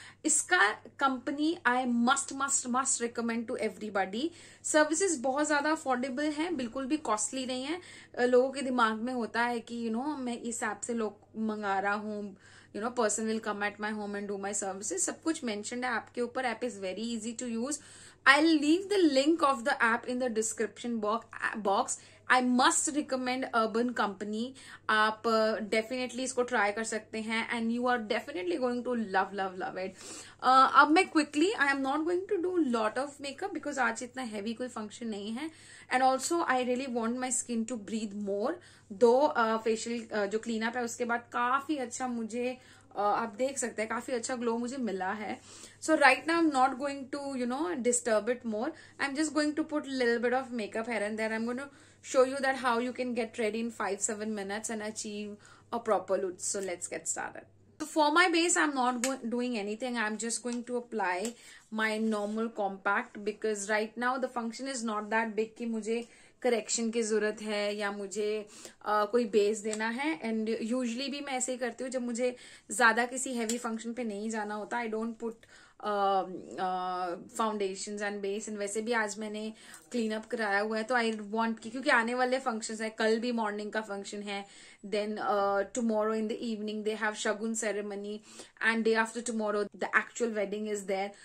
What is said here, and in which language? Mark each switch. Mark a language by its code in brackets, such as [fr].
[hi] इसका company [en] I must must must recommend to everybody. [hi] Services बहुत ज्यादा अफोर्डेबल हैं, बिल्कुल भी कॉस्टली नहीं है. लोगों के दिमाग में होता है कि मैं इस ऐप से लोग मंगा रहा हूँ, [en] person will come at my home and do my services. [hi] सब कुछ mentioned है ऐप के ऊपर. [en] App is very easy to use. I'll leave the link of the app in the description box. I must recommend Urban Company. [hi] आप definitely इसको try कर सकते हैं [en] and you are definitely going to love it. [hi] अब मैं [en] quickly, I am not going to do lot of makeup because [hi] आज इतना heavy कोई function नहीं है. [en] And also I really want my skin to breathe more. [hi] दो facial जो clean up है उसके बाद काफी अच्छा मुझे आप देख सकते हैं काफी अच्छा ग्लो मुझे मिला है. [en] So right now I am not going to disturb it more. I am just going to put little bit of makeup here and there. I am going to show you that how you can get ready in 5-7 minutes and achieve a proper look. So let's get started. So for my base, I'm not doing anything. I'm just going to apply my normal compact because right now the function is not that big [hi] कि मुझे correction की जरूरत है या मुझे कोई base देना है. एंड यूजुअली भी मैं ऐसे ही करती हूँ जब मुझे ज्यादा किसी हैवी फंक्शन पे नहीं जाना होता. [en] I don't put foundation and base. [hi] And वैसे भी आज मैंने क्लीन अप कराया हुआ है तो [en] I want [hi] की क्योंकि आने वाले फंक्शंस है. कल भी मॉर्निंग का फंक्शन है. [en] Then tomorrow in the evening they have shagun ceremony and day after tomorrow the actual wedding is there.